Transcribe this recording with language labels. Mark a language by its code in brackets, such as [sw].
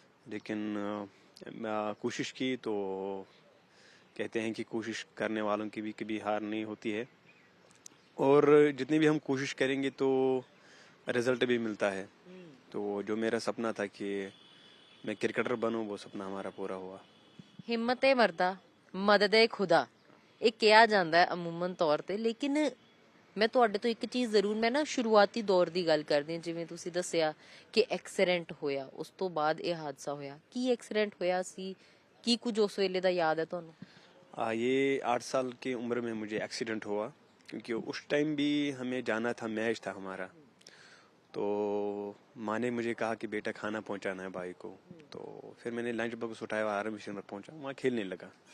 [hi] लेकिन कोशिश की तो कहते हैं कि कोशिश करने वालों की भी कभी हार नहीं होती है, और जितनी भी हम कोशिश करेंगे तो रिजल्ट भी मिलता है। तो जो मेरा सपना था कि मैं क्रिकेटर बनूं, वो सपना हमारा पूरा हुआ। [pa] ਹਿੰਮਤ ਏ ਮਰਦਾ ਮਦਦ ਏ ਖੁਦਾ, ਇਹ ਕਿਹਾ ਜਾਂਦਾ ਹੈ ਅਮੂਮਨ ਤੌਰ ਤੇ। ਲੇਕਿਨ ਮੈਂ ਤੁਹਾਡੇ ਤੋਂ ਇੱਕ ਚੀਜ਼ ਜ਼ਰੂਰ, ਮੈਂ ਨਾ ਸ਼ੁਰੂਆਤੀ ਦੌਰ ਦੀ ਗੱਲ ਕਰਦੀ ਹਾਂ। ਜਿਵੇਂ ਤੁਸੀਂ ਦੱਸਿਆ ਕਿ ਐਕਸੀਡੈਂਟ ਹੋਇਆ, ਉਸ ਤੋਂ ਬਾਅਦ ਇਹ ਹਾਦਸਾ ਹੋਇਆ। ਕੀ ਐਕਸੀਡੈਂਟ ਹੋਇਆ ਸੀ? ਕੀ ਕੁਝ ਉਸ ਵੇਲੇ ਦਾ ਯਾਦ ਹੈ ਤੁਹਾਨੂੰ? [hi] ये 8 साल की उम्र में मुझे एक्सीडेंट हुआ, क्योंकि उस टाइम भी हमें जाना था, मैच था हमारा। तो माँ ने मुझे कहा कि बेटा खाना पहुंचाना है भाई को। तो फिर मैंने लंच बॉक्स उठाया, आर्मी मिशन में पहुंचा, वहाँ खेलने लगा।